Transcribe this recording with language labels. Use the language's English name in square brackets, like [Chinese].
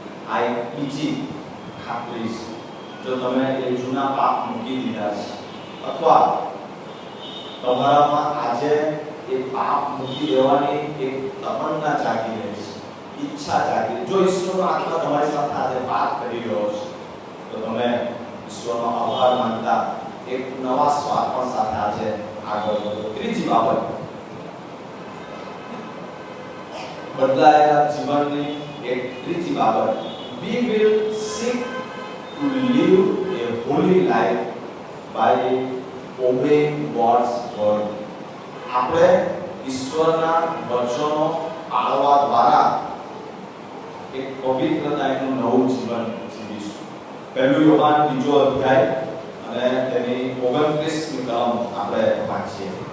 [Gujarati] આ એક બીજી ખાતરી છે. જો તમે એ જૂના પાપ મૂકી દીધા છે અથવા તમારામાં આજે એ પાપ મૂકી દેવાની એક તમન્ના જાગી રહી છે, ઈચ્છા જાગી, જો ઈશ્વરનો આત્મા તમારી સાથે આજે વાત કરી રહ્યો છે તો તમે ઈશ્વરનો આભાર માનતા એક નવા સ્વાર્પણ સાથે આજે આગળ વધો. ત્રીજી બાબત, બદલાયેલા જીવનની એક ત્રીજી બાબત, [English] we will seek to live a holy life by obeying God's word. [Gujarati] આપણે ઈશ્વરના વચનો પાળવા દ્વારા એક પવિત્રતાનું નવું જીવન જીવીશું. 1 યોહાન 3 અધ્યાય અને તેની 29મી કલમ આપણે વાંચીએ.